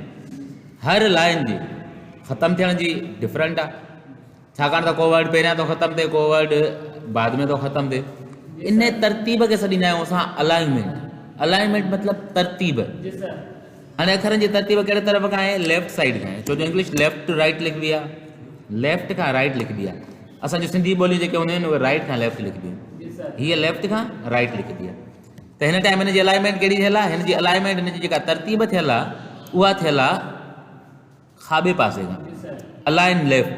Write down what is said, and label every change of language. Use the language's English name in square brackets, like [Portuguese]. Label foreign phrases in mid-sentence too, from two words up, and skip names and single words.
[Sindhi] हर लाइन जी ख़तमु थियण जी डिफरेंट आहे, छाकाणि त को वर्ड पहिरियां थो ख़तमु थिए, को वर्ड बाद में थो ख़तमु थिए। इन तरतीब खे सॾींदा आहियूं असां अलाइनमेंट। अलाइनमेंट मतिलबु तरतीब। हाणे अखरनि जी तरतीब कहिड़े तरफ़ खां आहे? [English] left side [Sindhi] खां आहे। छो जो इंग्लिश [English] left to right [Sindhi] लिखबी आहे, लेफ्ट खां राइट लिखबी आहे। असांजी सिंधी ॿोलियूं जेके हूंदियूं आहिनि उहे राइट खां लेफ्ट लिखबियूं आहिनि, हीअ लेफ्ट खां राइट लिखबी आहे। त हिन टाइम हिन जी अलाइनमेंट कहिड़ी थियल आहे? हिन जी अलाइनमेंट, हिन जी जेका तरतीब थियल आहे उहा थियल आहे खाॿे पासे खां, [English] align left.